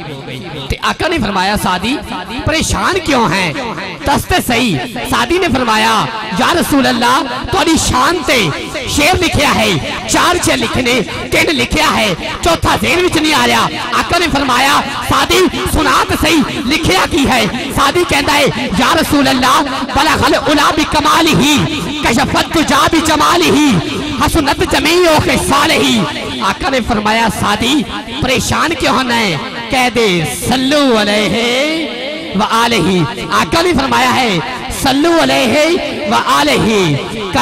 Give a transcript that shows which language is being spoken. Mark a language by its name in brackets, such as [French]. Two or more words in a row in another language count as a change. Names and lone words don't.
[Punjabi] تے آقا نے فرمایا سعدی پریشان کیوں ہے، دستے صحیح. سعدی نے فرمایا [Arabic] يا رسول الله [Punjabi] تہاڈی شان تے شعر لکھیا ہے، چار شعر لکھنے، تین لکھیا ہے، چوتھا ذہن وچ نہیں آ رہا. آقا نے فرمایا سعدی سنا تو سہی لکھیا کی ہے. سعدی کہتا ہے [Arabic] يا رسول الله بلغ العلى بكماله، كشف الدجى بجماله، حسنت جميع خصاله. [Punjabi] آقا نے فرمایا سعدی پریشان کیوں ہونا ہے، کہہ دے [Arabic] صلوا عليه وآله. [Punjabi] آقا نے فرمایا ہے [Arabic] صلوا عليه وآله.